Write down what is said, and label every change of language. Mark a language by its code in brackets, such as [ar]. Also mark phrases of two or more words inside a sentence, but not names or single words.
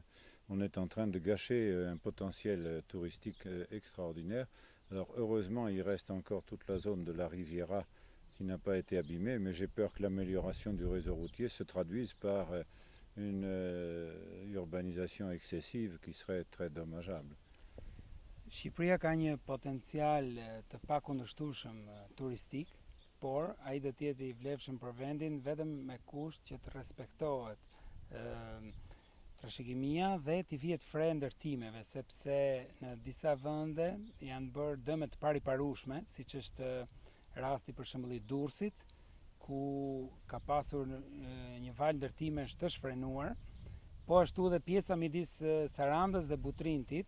[fr] On est en train de gâcher un potentiel touristique extraordinaire. Alors, heureusement, il reste encore toute la zone de la Riviera qui n'a pas été abîmée, mais j'ai peur que l'amélioration du réseau routier se traduise par une urbanisation excessive qui serait très dommageable. [sq] Shqipëria ka një potencial të pakundërshtueshëm turistik, por ai do të jetë i vlefshëm për vendin vetëm me kusht që të respektohet trashëgimia dhe të vihet fre ndërtimeve, sepse në disa vende janë bërë dëme të pariparueshme, siç është rasti për shembull i Durrësit, ku ka pasur një val ndërtimesh të shfrenuar, po ashtu dhe pjesa midis Sarandës dhe Butrintit.